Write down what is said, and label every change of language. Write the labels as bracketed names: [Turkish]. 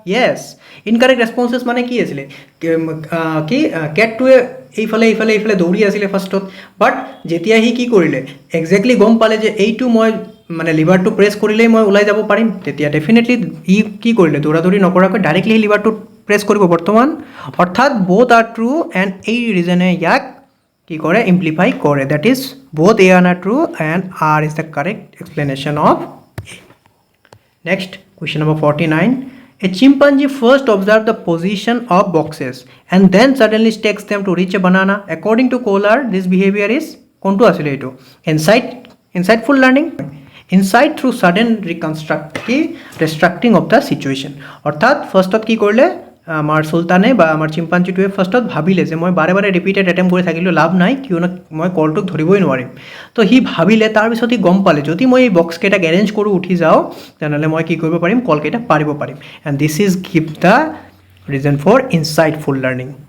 [Assamese] য়েছ, incorrect ৰেছপন্সেছ মানে কি আছিলে, কি কেটটোৱে এইফালে দৌৰি আছিলে ফাৰ্ষ্টত, বাট যেতিয়া সি কি কৰিলে, একজেক্টলি গম পালে যে এইটো মই মানে লিভাৰটো প্ৰেছ কৰিলেই মই ওলাই যাব পাৰিম, তেতিয়া ডেফিনেটলি ই কি কৰিলে, দৌৰাদৌৰি নকৰাকৈ ডাইৰেক্টলি সেই লিভাৰটো প্ৰেছ কৰিব বৰ্তমান। অৰ্থাৎ বোথ আৰ ট্ৰু এণ্ড এই ৰিজনে ইয়াক কি কৰে, ইমপ্লিফাই কৰে। [English] That is both A R true and R is the correct explanation of A. Next question number 49, a chimpanzee first observed the position of boxes and then suddenly stakes them to reach a banana. According to Kohler, this behavior is [Assamese] কোনটো আছিলে এইটো, [English] insightful learning, insight through sudden reconstructing of the situation. [Assamese] অৰ্থাৎ ফাৰ্ষ্টত কি কৰিলে আমাৰ চুলতানে বা আমাৰ চিম্পাঞ্জিটোৱে ফাৰ্ষ্টত ভাবিলে যে মই বাৰে বাৰে ৰিপিটেড এটেম্প কৰি থাকিলেও লাভ নাই, কিয়নো মই কলটোক ধৰিবই নোৱাৰিম। তো সি ভাবিলে, তাৰপিছত সি গম পালে যদি মই এই বক্সকেইটাক এৰেঞ্জ কৰোঁ উঠি যাওঁ, তেনেহ'লে মই কি কৰিব পাৰিম, কলকেইটা পাৰিব পাৰিম। [English] And this is give the reason for insightful learning.